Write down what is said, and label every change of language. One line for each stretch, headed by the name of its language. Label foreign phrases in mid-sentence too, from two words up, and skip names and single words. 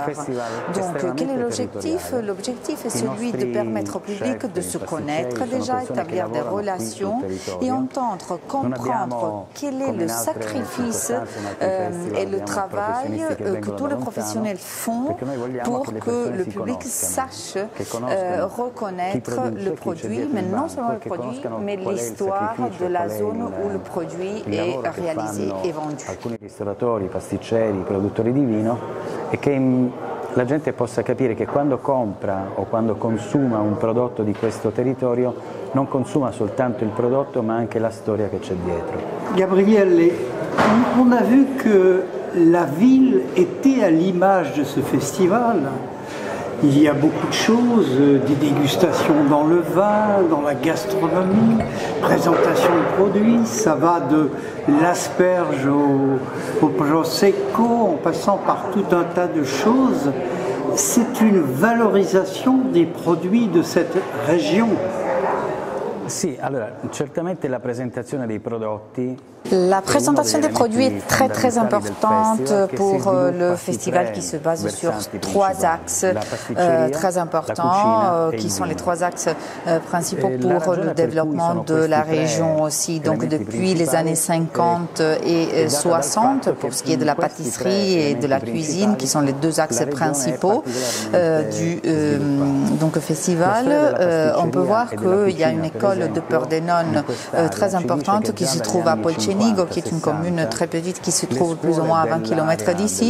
French: Donc quel est l'objectif? L'objectif est celui de permettre au public de se connaître déjà, établir des relations et entendre, comprendre quel est le sacrifice et le travail que tous les professionnels font pour que le public sache reconnaître le produit, mais non seulement le produit, mais l'histoire de la zone où le produit est réalisé et vendu.
Italian: Alcuni ristoratori, pasticceri, produttori di vino e che la gente possa capire che quando compra o quando consuma un prodotto di questo territorio non consuma soltanto il prodotto ma anche la storia che c'è dietro.
French: Gabriele, on a vu que la ville était à l'image de ce festival. Il y a beaucoup de choses, des dégustations dans le vin, dans la gastronomie, présentation de produits, ça va de l'asperge au prosecco en passant par tout un tas de choses. C'est une valorisation des produits de cette région.
Italian: Sì, allora, certamente la presentazione dei prodotti.
French: La présentation des produits est très importante pour le festival qui se base sur 3 axes très importants, qui sont les 3 axes principaux pour le développement de la région aussi. Donc depuis les années 50 et 60, pour ce qui est de la pâtisserie et de la cuisine, qui sont les 2 axes principaux du festival, on peut voir qu'il y a une école de Pordenone très importante qui se trouve à Polcenigo, qui est une commune très petite qui se trouve plus ou moins à 20 km d'ici.